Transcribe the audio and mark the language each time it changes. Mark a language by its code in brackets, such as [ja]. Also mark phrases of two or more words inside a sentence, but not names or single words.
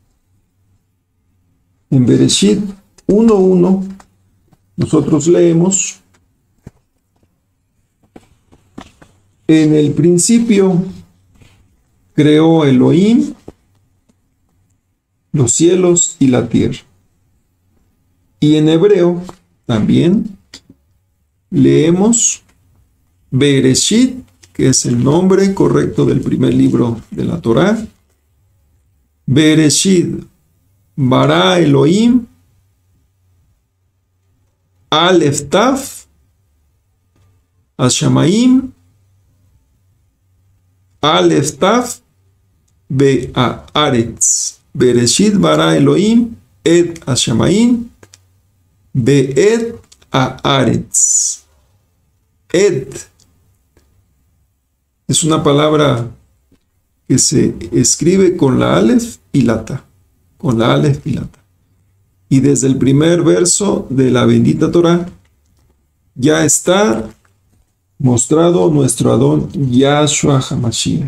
[es] En Bereshit 1:1 nosotros leemos: en el principio creó Elohim los cielos y la tierra. Y en hebreo también leemos Bereshit, que es el nombre correcto del primer libro de la Torá. [he] בראשית ברא אלוהים אלף תו השמים אלף תו בארץ. בראשית ברא אלוהים את השמים באת הארץ. [es] Et es una palabra que se escribe con la Aleph y la Ta. Con la Aleph y la Ta. Y desde el primer verso de la bendita Torah ya está mostrado nuestro Adón Yahshua HaMashiach.